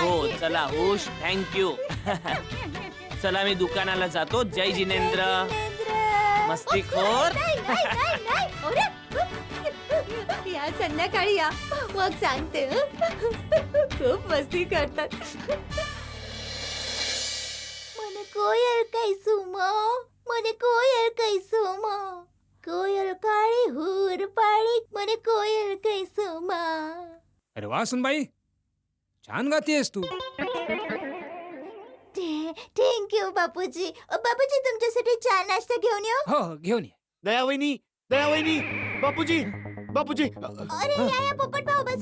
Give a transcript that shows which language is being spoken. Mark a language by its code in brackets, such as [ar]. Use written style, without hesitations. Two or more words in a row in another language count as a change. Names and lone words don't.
[mr] पाकिट. चला, हुश. थँक्यू. चला मी दुकानाला जातो. जय जिनेंद्र. मस्तीखोर. या संध्याकाळी या, मग सांगते. खूप मस्ती करतात. [gu] મને કોયલ કઈ સુમો, મને કોયલ કઈ સુમો, કોયલ કાળી હુર પાડી, મને કોયલ કઈ સુમા. [mr] अरे वा सुनबाई, छान गातीयस तू. थँक्यू बापूजी. बापूजी, तुमच्यासाठी चहा नाश्ता घेऊन येऊ? हो घेऊन ये. दयावहिनी, दयावहिनी, बापूजी, बापूजी. अरे या पोपट भाऊ, बस